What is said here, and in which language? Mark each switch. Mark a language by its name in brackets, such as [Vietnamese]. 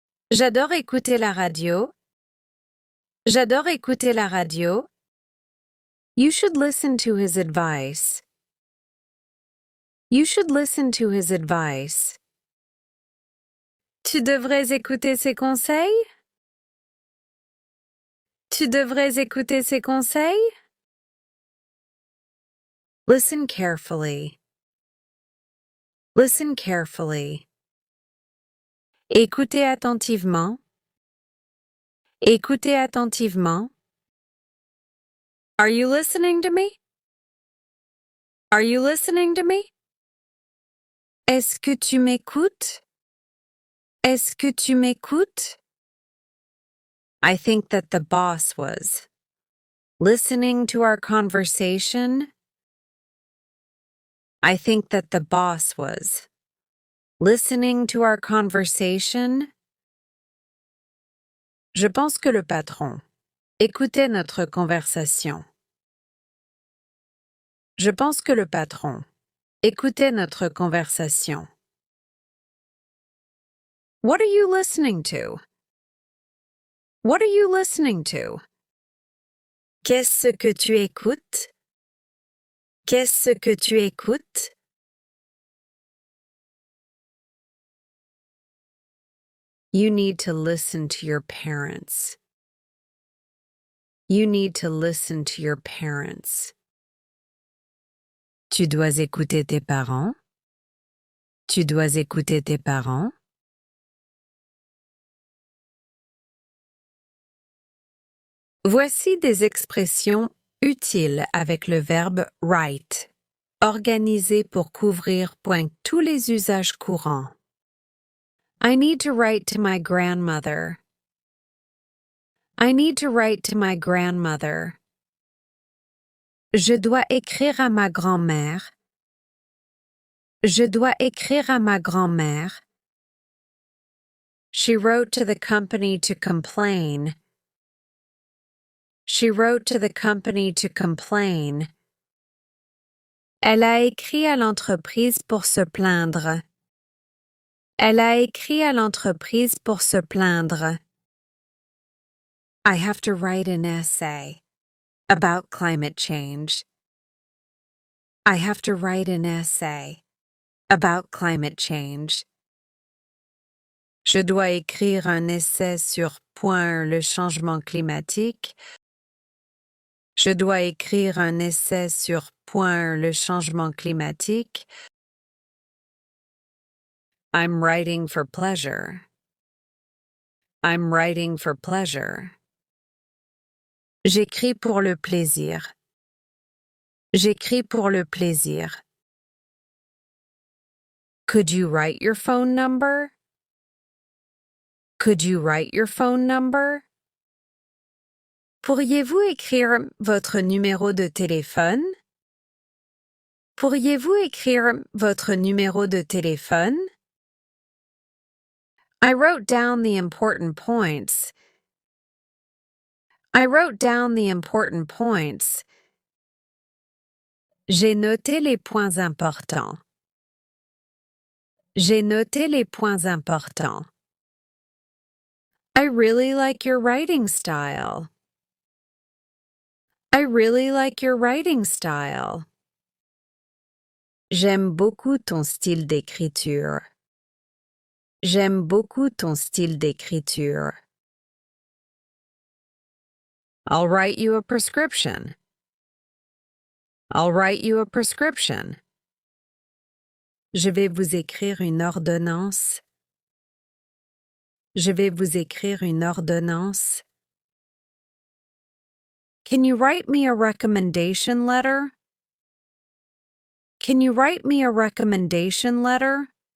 [French] J'adore écouter la radio. J'adore écouter la radio. [English] You should listen to his advice. You should listen to his advice. [French] Tu devrais écouter ses conseils? Tu devrais écouter ses conseils? [English] Listen carefully. Listen carefully. [French] Écoutez attentivement. Écoutez attentivement. [English] Are you listening to me? Are you listening to me? [French] Est-ce que tu m'écoutes? Est-ce que tu m'écoutes? [English] I think that the boss was listening to our conversation. I think that the boss was listening to our conversation. [French] Je pense que le patron écoutait notre conversation. Je pense que le patron écoutait notre conversation. [English] What are you listening to? What are you listening to? [French] Qu'est-ce que tu écoutes? Qu'est-ce que tu écoutes? [English] You need to listen to your parents. You need to listen to your parents. [French] Tu dois écouter tes parents. Tu dois écouter tes parents. Voici des expressions utiles avec le verbe write, organisées pour couvrir tous les usages courants. [English] I need to write to my grandmother. I need to write to my grandmother. [French] Je dois écrire à ma grand-mère. Je dois écrire à ma grand-mère. [English] She wrote to the company to complain. She wrote to the company to complain. [French] Elle a écrit à l'entreprise pour se plaindre. Elle a écrit à l'entreprise pour se plaindre. [English] I have to write an essay about climate change. I have to write an essay about climate change. [French] Je dois écrire un essai sur le changement climatique. Je dois écrire un essai sur le changement climatique. [English] I'm writing for pleasure. I'm writing for pleasure. [French] J'écris pour le plaisir. J'écris pour le plaisir. [English] Could you write your phone number? Could you write your phone number? [French] Pourriez-vous écrire votre numéro de téléphone? Pourriez-vous écrire votre numéro de téléphone? [English] I wrote down the important points. I wrote down the important points. [French] J'ai noté les points importants. J'ai noté les points importants. [English] I really like your writing style. I really like your writing style. [French] J'aime beaucoup ton style d'écriture. J'aime beaucoup ton style d'écriture. [English] I'll write you a prescription. I'll write you a prescription. [French] Je vais vous écrire une ordonnance. Je vais vous écrire une ordonnance. [English] Can you write me a recommendation letter? Can you write me a recommendation letter?